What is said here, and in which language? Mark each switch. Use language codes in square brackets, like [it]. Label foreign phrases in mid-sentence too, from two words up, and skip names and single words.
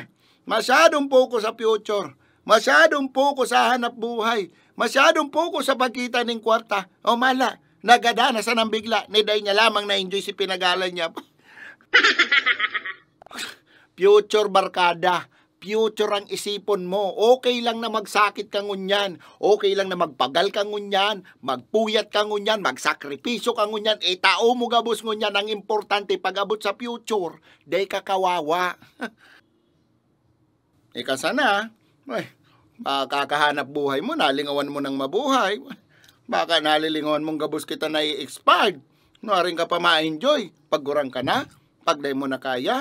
[bik] Masyadong focus sa future. Masyadong focus sa hanap buhay. Masyadong focus sa pagkita ng kwarta. O mala, nagadana sa nang bigla. Niday niya lamang na-enjoy si pinagalan niya. Future barkada. Future ang isipon mo. Okay lang na magsakit ka ngunyan. Okay lang na magpagal ka ngunyan. Magpuyat ka ngunyan. Magsakripisyo ka ngunyan. Tao mo gabos ngunyan. Ang importante pag-abot sa future, day ka kawawa. Kasana, kakahanap buhay mo. Nalingawan mo ng mabuhay. Baka nalilingawan mong gabos kita na i-expired. Nuaring ka pa ma-enjoy. Paggurang ka na. Pagday mo na kaya.